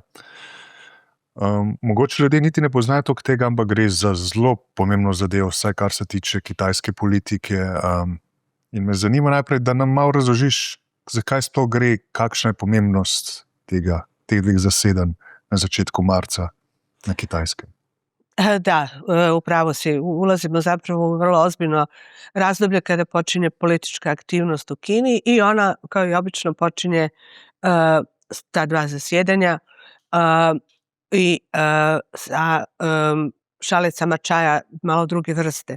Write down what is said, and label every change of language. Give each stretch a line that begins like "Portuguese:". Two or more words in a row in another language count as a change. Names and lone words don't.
Slovenian: Mogoče ljudje niti ne poznajo toliko tega, ampak gre za zelo pomembno zadevo, vsaj kar se tiče kitajske politike. In me zanima najprej, da nam malo razložiš, zakaj sploh gre, kakšna je pomembnost teh 2 zasedanj na začetku marca na Kitajskem.
Croatian: Da, upravo si. Ulazimo zapravo u vrlo ozbiljno razdoblje kada počinje politička aktivnost u Kini i ona, kao i obično, počinje ta 2 zasjedanja i sa šalicama čaja malo druge vrste.